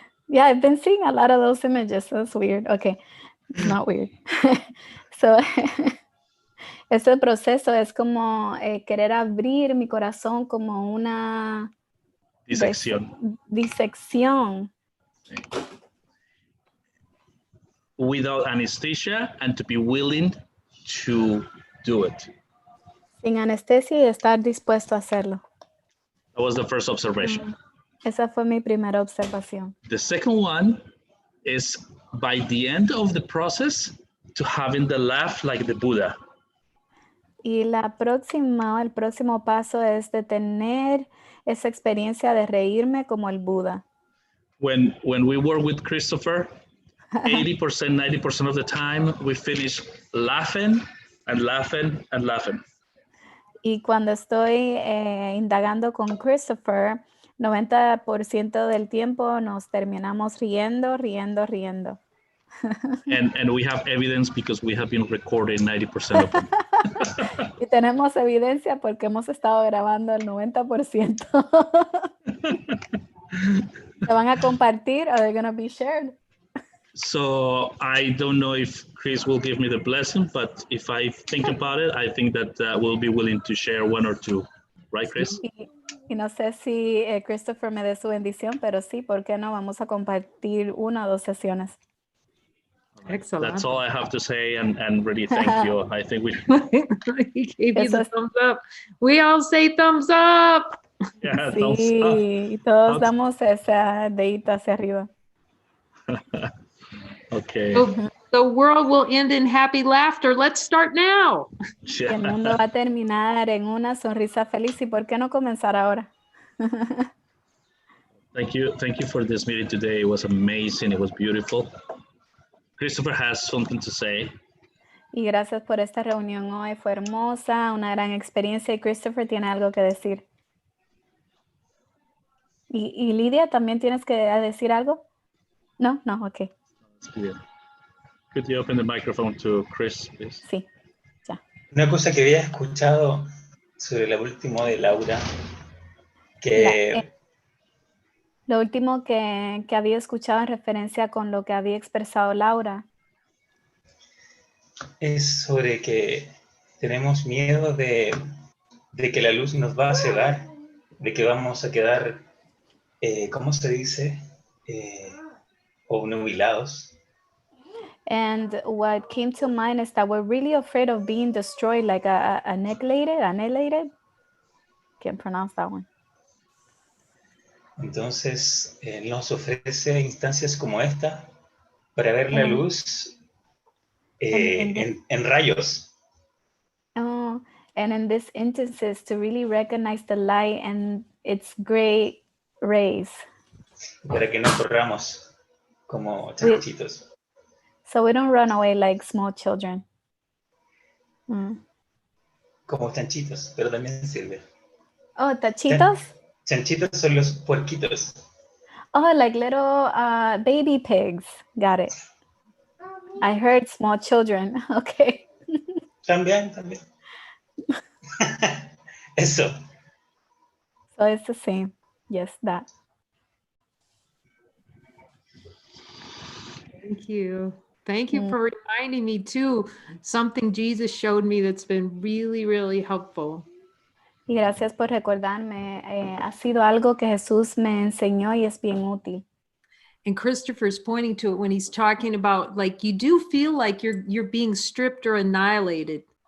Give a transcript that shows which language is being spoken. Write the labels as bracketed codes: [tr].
[en] Yeah, I've been seeing a lot of those images. That's weird. Okay, it's not weird. [es] So, este proceso es como querer abrir mi corazón como una disección. [en] Without anesthesia and to be willing to do it. [es] Sin anestesia y estar dispuesto a hacerlo. [en] That was the first observation. [es] Esa fue mi primera observación. [en] The second one is by the end of the process to having the laugh like the Buddha. [es] Y el próximo paso es de tener esa experiencia de reírme como el Buda. [en] When we work with Christopher, 80%, 90% of the time, we finish laughing and laughing and laughing. [es] Y cuando estoy indagando con Christopher, 90% del tiempo nos terminamos riendo. [en] And we have evidence because we have been recording 90% of them. [es] Y tenemos evidencia porque hemos estado grabando el 90%. ¿Se van a compartir? [en] Are they going to be shared? So I don't know if Chris will give me the blessing, but if I think about it, I think that we'll be willing to share one or two. Right, Chris? [es] Y no sé si Christopher me dé su bendición, pero sí, ¿por qué no? Vamos a compartir 1 o 2 sesiones. [en] Excellent. That's all I have to say, and really thank you. I think we He gave you the thumbs up. We all say thumbs up. yeah, thumbs up. [es] Sí, todos damos esa dedito hacia arriba. [en] Okay. So the world will end in happy laughter. Let's start now. [es] Y el mundo va a terminar en una sonrisa feliz. ¿Y por qué no comenzar ahora? [en] Thank you for this meeting today. It was amazing. It was beautiful. Christopher has something to say. [es] Y gracias por esta reunión hoy. Fue hermosa, una gran experiencia. Y Christopher tiene algo que decir. ¿Y Lidia, también tienes que decir algo? No, ok. [en] Could you open the microphone to Chris, please? [es] Sí, ya. Una cosa que había escuchado sobre lo último de Laura, que... Lo último que había escuchado en referencia con lo que había expresado Laura. Es sobre que tenemos miedo de que la luz nos va a cegar, de que vamos a quedar, ¿cómo se dice? Obnubilados. [en] And what came to mind is that we're really afraid of being destroyed, like annihilated. Can't pronounce that one. [es] Entonces, nos ofrece instancias como esta para ver la luz en rayos. [en] Oh, and in this instances, to really recognize the light and its great rays. [es] Para que no corramos como chanchitos. [en] So we don't run away like small children. [es] Como chanchitos, pero también sirve. Oh, tachitos? Chanchitos son los puerquitos. [en] Oh, like little baby pigs. Got it. I heard small children. Okay. [es] También. Eso. [en] So it's the same. Yes, that. Thank you. Thank you for reminding me too, something Jesus showed me that's been really, really helpful. [es] Y gracias por recordarme. Ha sido algo que Jesús me enseñó y es bien útil. [en] And Christopher's pointing to it when he's talking about, like, you do feel like you're being stripped or annihilated.